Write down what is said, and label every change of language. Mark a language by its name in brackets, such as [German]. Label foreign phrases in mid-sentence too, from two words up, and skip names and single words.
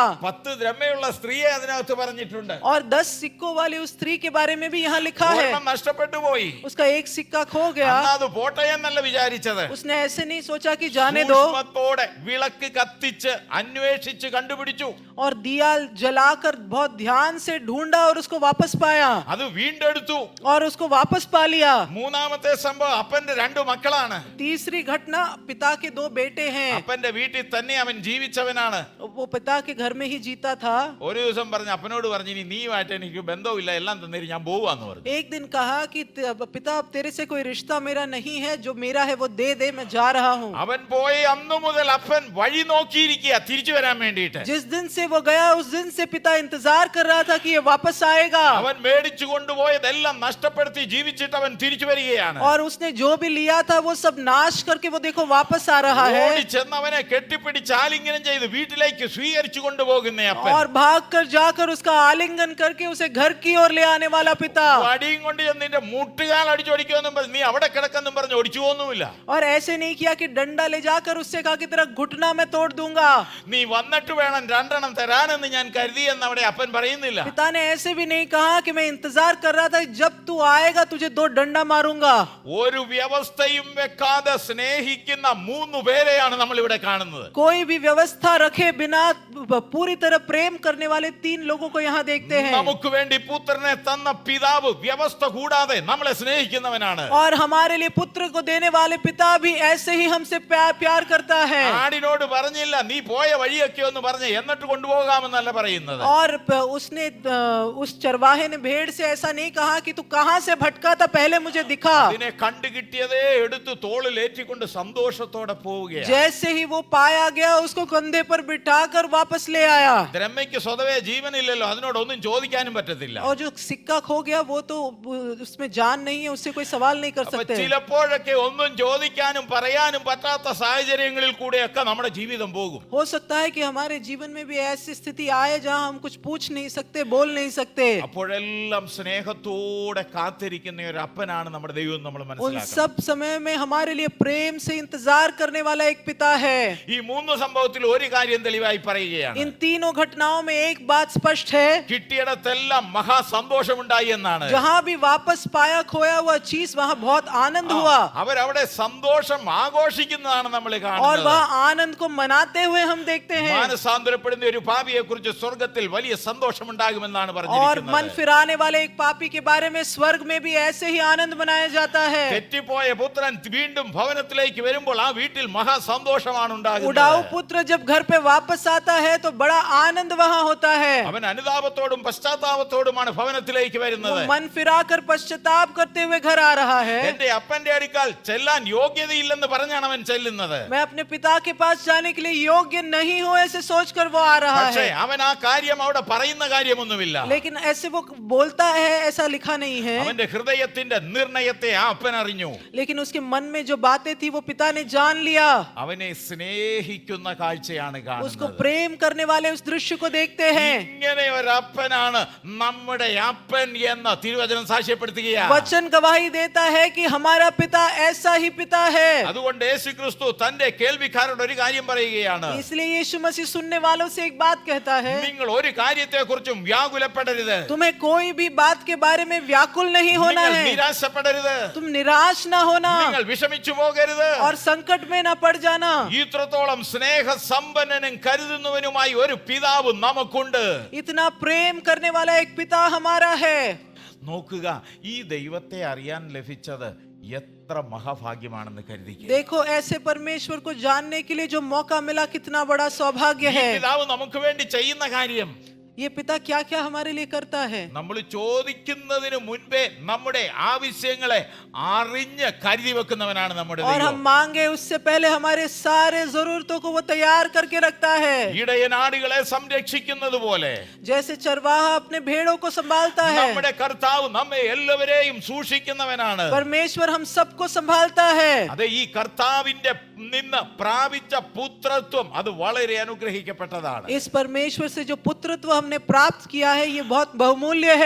[Malayalam] 10 ദ്രഹ്മയുള്ള സ്ത്രീയെ അതിനകത്ത് പറഞ്ഞിട്ടുണ്ട്. [Hindi] और 10 सिक्कों वाली उस स्त्री के बारे में भी यहाँ लिखा है। [Malayalam] ഒരെണ്ണം നഷ്ടപ്പെട്ടു പോയി. [Hindi] उसका एक सिक्का खो गया। [Malayalam] അന്ന് അത് പോട്ടെ എന്നല്ല വിചാരിച്ചത്. [Hindi] उसने ऐसे नहीं सोचा कि जाने दो। [Malayalam] സൂക്ഷ്മത്തോടെ വിളക്ക് കത്തിച്ച് അന്വേഷിച്ച് കണ്ടുപിടിച്ചു. [Hindi] और दिया जलाकर बहुत ध्यान से ढूंढा और उसको वापस पाया। [Malayalam] അത് വീണ്ടെടുത്തു. [Hindi] और उसको वापस पा लिया। [Malayalam] മൂന്നാമത്തെ സംഭവം അപ്പന്റെ 2 മക്കളാണ്. [Hindi] तीसरी घटना पिता के 2 बेटे हैं। [Malayalam] അപ്പന്റെ വീട്ടിൽ തന്നെ അവൻ ജീവിച്ചവനാണ്. [Hindi] वो पिता के घर में ही जीता था। [Malayalam] ഒരു ദിവസം പറഞ്ഞു അപ്പനോട് പറഞ്ഞു ഇനി നീയുമായിട്ട് എനിക്ക് ബന്ധവുമില്ല, എല്ലാം തന്നേരി ഞാൻ പോവാന്ന് പറഞ്ഞു. [Hindi] एक दिन कहा कि पिता अब तेरे से कोई रिश्ता मेरा नहीं है, जो मेरा है वो दे दे, मैं जा रहा हूँ। [Malayalam] അവൻ പോയി അന്നു മുതൽ അപ്പൻ വഴി നോക്കിയിരിക്കുക തിരിച്ചു വരാൻ വേണ്ടിയിട്ട്. [Hindi] जिस दिन से वो गया उस दिन से पिता इंतजार कर रहा था कि ये वापस आएगा। [Malayalam] അവൻ മേടിച്ചു കൊണ്ടുപോയതെല്ലാം നഷ്ടപ്പെടുത്തി ജീവിച്ചിട്ട് അവൻ തിരിച്ചു വരികയാണ്. [Hindi] और उसने जो भी लिया था वो सब नाश करके वो देखो वापस आ रहा है। [Malayalam] ഓടിച്ചെന്ന് അവനെ കെട്ടിപ്പിടിച്ച് ആലിംഗനം ചെയ്ത് വീട്ടിലേക്ക് സ്വീകരിച്ചു കൊണ്ടുപോകുന്ന അപ്പൻ. [Hindi] और भाग कर जाकर उसका आलिंगन करके उसे घर की ओर ले आने वाला पिता। [Malayalam] വടിയും കൊണ്ട് ചെന്ന് നിന്റെ മുട്ടുകാൽ അടിച്ചോടിക്കുമെന്നും പറഞ്ഞ് നീ അവിടെ കിടക്കെന്നും പറഞ്ഞ് ഒടിച്ചു പോകുന്നുമില്ല. [Hindi] और ऐसे नहीं किया कि डंडा ले जाकर उससे कहा कि तेरा घुटना मैं तोड़ दूंगा। [Malayalam] നീ വന്നിട്ട് വേണം രണ്ടെണ്ണം തരാനെന്ന് ഞാൻ കരുതിയെന്ന് അവിടെ അപ്പൻ പറയുന്നില്ല. [Hindi] पिता ने ऐसे भी नहीं कहा कि मैं इंतजार कर रहा था जब तू आएगा तुझे 2 डंडा मारूंगा। [Malayalam] ഒരു വ്യവസ്ഥയും വെക്കാതെ സ്നേഹിക്കുന്ന 3 പേരെയാണ് നമ്മൾ ഇവിടെ കാണുന്നത്. [Hindi] कोई भी व्यवस्था रखे बिना पूरी तरह प्रेम करने वाले 3 लोगों को यहाँ देखते हैं। [Malayalam] നമുക്ക് വേണ്ടി പുത്രനെ തന്ന പിതാവ് വ്യവസ്ഥ കൂടാതെ നമ്മളെ സ്നേഹിക്കുന്നവനാണ്. [Hindi] और हमारे लिए पुत्र को देने वाले पिता भी ऐसे ही हमसे प्यार करता है। [Malayalam] ആടിനോട് പറഞ്ഞില്ല നീ പോയ വഴിയൊക്കെ ഒന്ന് പറഞ്ഞ് എന്നിട്ട് കൊണ്ടുപോകാമെന്നല്ല പറയുന്നത്. [Hindi] और उसने उस चरवाहे ने भेड़ से ऐसा नहीं कहा कि तू कहां से भटका था पहले मुझे दिखा। [Malayalam] അതിനെ കണ്ടു കിട്ടിയതേ എടുത്ത് തോളിൽ ഏറ്റിക്കൊണ്ട് സന്തോഷത്തോടെ പോവുകയാണ്. [Hindi] जैसे ही वो पाया गया उसको कंधे पर बिठाकर वापस ले आया। [Malayalam] ദ്രഹ്മയ്ക്ക് സ്വതവേ ജീവനില്ലല്ലോ, അതിനോടൊന്നും ചോദിക്കാനും പറ്റത്തില്ല. [Hindi] और जो सिक्का खो गया वो तो उसमें जान नहीं है, उससे कोई सवाल नहीं कर [Malayalam] അപ്പൊ [Hindi] सकते। [Malayalam] ചിലപ്പോഴൊക്കെ ഒന്നും ചോദിക്കാനും പറയാനും പറ്റാത്ത സാഹചര്യങ്ങളിൽ കൂടെയൊക്കെ നമ്മുടെ ജീവിതം പോകും. [Hindi] हो सकता है कि हमारे जीवन में भी ऐसी स्थिति आए जहां हम कुछ पूछ नहीं सकते, बोल नहीं सकते। [Malayalam] അപ്പോഴെല്ലാം സ്നേഹത്തോടെ കാത്തിരിക്കുന്ന ഒരു അപ്പനാണ് നമ്മുടെ ദൈവം നമ്മൾ [Hindi] उन [Malayalam] മനസ്സിലാക്കണം. [Hindi] सब समय में हमारे लिए प्रेम से इंतजार करने वाला एक पिता है। [Malayalam] ഈ 3 സംഭവത്തിൽ ഒരു കാര്യം തെളിവായി പറയുകയാണ്. [Hindi] इन तीनों घटनाओं में एक बात स्पष्ट है, [Malayalam] കിട്ടിയിടത്തെല്ലാം മഹാസന്തോഷമുണ്ടായി എന്നാണ്. [Hindi] जहां भी वापस पाया खोया हुआ चीज वहां बहुत आनंद हुआ। [Malayalam] അവരവിടെ സന്തോഷം ആഘോഷിക്കുന്നതാണ് നമ്മൾ [Hindi] और [Malayalam] കാണുന്നത്. [Hindi] वह आनंद को मनाते हुए हम देखते हैं। [Malayalam] മാനസാന്തരപ്പെടുന്ന ഒരു പാപിയെ കുറിച്ച് സ്വർഗ്ഗത്തിൽ വലിയ സന്തോഷമുണ്ടാകുമെന്നാണ് [Hindi] और मन [Malayalam] പറഞ്ഞിരിക്കുന്നത്. [Hindi] फिराने वाले एक पापी के बारे में स्वर्ग में भी ऐसे ही आनंद मनाया जाता है। [Malayalam] തെറ്റിപ്പോയ പുത്രൻ വീണ്ടും ഭവനത്തിലേക്ക് വരുമ്പോൾ ആ വീട്ടിൽ മഹാസന്തോഷമാണ് [Hindi] उड़ाऊ [Malayalam] ഉണ്ടാകുന്നത്. [Hindi] पुत्र जब घर पे वापस आता है तो बड़ा आनंद वहां होता है। [Malayalam] അവൻ അനുതാപത്തോടും പശ്ചാത്താപത്തോടുമാണ് ഭവനത്തിലേക്ക് [Hindi] वो [Malayalam] വരുന്നത്. [Hindi] मन फिराकर पश्चाताप करते हुए घर आ रहा है। [Malayalam] എന്റെ അപ്പന്റെ അടുക്കൽ ചെല്ലാൻ യോഗ്യതയില്ലെന്ന് പറഞ്ഞാണ് അവൻ ചെല്ലുന്നത്. [Hindi] मैं अपने पिता के पास जाने के लिए योग्य नहीं हूं ऐसे सोचकर वो आ रहा [Malayalam] പക്ഷേ [Hindi] है। [Malayalam] അവൻ ആ കാര്യം അവിടെ പറയുന്ന കാര്യമൊന്നുമില്ല. [Hindi] लेकिन ऐसे वो बोलता है ऐसा लिखा नहीं है। [Malayalam] അവന്റെ ഹൃദയത്തിന്റെ നിർണയത്തെ ആ അപ്പൻ അറിഞ്ഞു. [Hindi] लेकिन उसके मन में जो बातें थी वो पिता ने जान लिया। [Malayalam] അവനെ സ്നേഹിക്കുന്ന കാഴ്ചയാണ് [Hindi] उसको [Malayalam] കാണുന്നത്. [Hindi] प्रेम करने वाले उस दृश्य को देखते हैं। [Malayalam] ഇങ്ങനെ ഒരു അപ്പനാണ് നമ്മുടെ അപ്പൻ എന്ന് തിരുവചനം സാക്ഷ്യപ്പെടുത്തുകയാണ്. [Hindi] वचन गवाही देता है कि हमारा पिता ऐसा ही पिता है। [Malayalam] അതുകൊണ്ട് യേശുക്രിസ്തു തന്റെ കേൾവിക്കാരോട് ഒരു കാര്യം പറയുകയാണ്. [Hindi] इसलिए यीशु मसीह सुनने वालों से एक बात कहता है, [Malayalam] നിങ്ങൾ ഒരു കാര്യത്തെക്കുറിച്ചും വ്യാകുലപ്പെടരുത്. [Hindi] तुम्हें कोई भी बात के बारे में व्याकुल नहीं होना [Malayalam] നിങ്ങൾ [Hindi] है। [Malayalam] നിരാശപ്പെടരുത്. [Hindi] तुम निराश ना होना [Malayalam] നിങ്ങൾ വിഷമിച്ചു പോകരുത്. [Hindi] और संकट में ना पड़ जाना। [Malayalam] ഇത്രത്തോളം സ്നേഹസമ്പന്നനും കരുതുന്നവനുമായി ഒരു പിതാവ് നമുക്കുണ്ട്. [Hindi] इतना प्रेम करने वाला एक पिता हमारा है। [Malayalam] നോക്കുക, ഈ ദൈവത്തെ അറിയാൻ ലഭിച്ചത് എത്ര മഹാഭാഗ്യമാണെന്ന് കരുതിക്കുക. [Hindi] देखो ऐसे परमेश्वर को जानने के लिए जो मौका मिला कितना बड़ा सौभाग्य [Malayalam] ഈ [Hindi] है। [Malayalam] പിതാവ് നമുക്ക് വേണ്ടി ചെയ്യുന്ന കാര്യം [Hindi] ये पिता क्या क्या हमारे लिए करता है। [Malayalam] നമ്മൾ ചോദിക്കുന്നതിന് മുൻപേ നമ്മുടെ ആവശ്യങ്ങളെ അറിഞ്ഞ് കരുതി വെക്കുന്നവനാണ് നമ്മുടെ [Hindi] और हम [Malayalam] ദൈവം. [Hindi] मांगे उससे पहले हमारे सारे जरूरतों को वो तैयार करके रखता है। [Malayalam] ഇടയനാടുകളെ സംരക്ഷിക്കുന്നത് പോലെ [Hindi] जैसे चरवाहा अपने भेड़ों को संभालता है, [Malayalam] നമ്മുടെ കർത്താവ് നമ്മെ എല്ലാവരെയും സൂക്ഷിക്കുന്നവനാണ്. [Hindi] परमेश्वर हम सबको संभालता है। [Malayalam] അതെ, ഈ കർത്താവിന്റെ നിന്ന് പ്രാപിച്ച പുത്രത്വം അത് വളരെ അനുഗ്രഹിക്കപ്പെട്ടതാണ്. [Hindi] इस परमेश्वर से जो पुत्रत्व हमने प्राप्त किया है ये बहुत बहुमूल्य है।